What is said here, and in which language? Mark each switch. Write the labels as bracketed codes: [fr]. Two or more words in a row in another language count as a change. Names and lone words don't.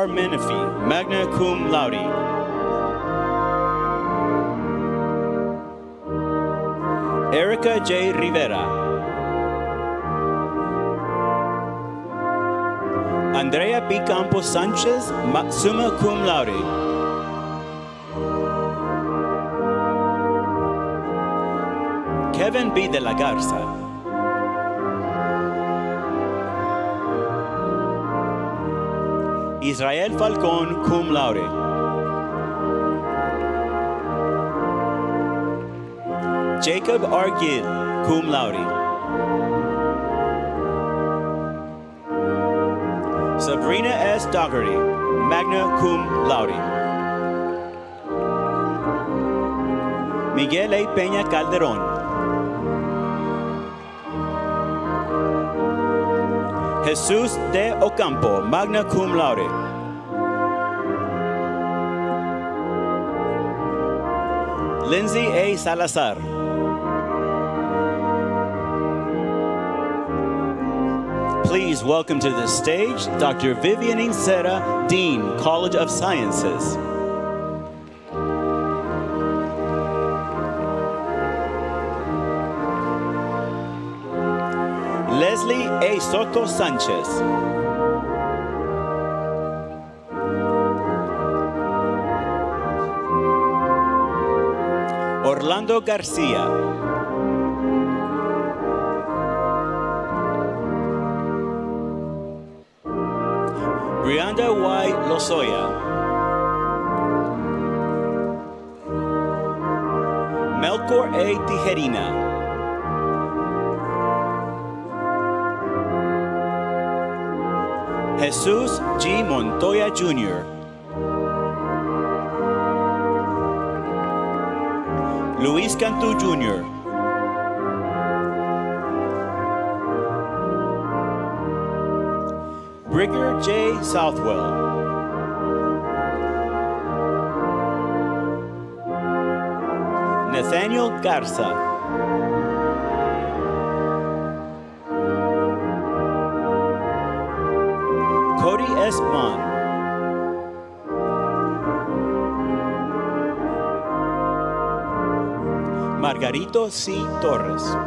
[la] Menifee, magna cum laude. [en] Erica J. Rivera. Andrea B. [la] Campos Sanchez, summa cum laude. [en] Kevin B. de la Garza. Israel Falcón, [la] cum laude. [en] Jacob R. [la] Gill, cum laude. Sabrina S. Dougherty, magna cum laude. [en] Miguel A. Peña Calderón. Jesús D. Ocampo, [la] magna cum laude. [en] Lindsay A. Salazar. Please welcome to the stage Dr. Vivian Incera, Dean, College of Sciences. Leslie A. Soto Sanchez. Orlando Garcia. Brianda Y. Lozoya. Melchor A. Tijerina. Jesus G. Montoya Jr. Luis Cantú Jr. Brigger J. Southwell. Nathaniel Garza. Cody S. Mon. Margarito C. Torres.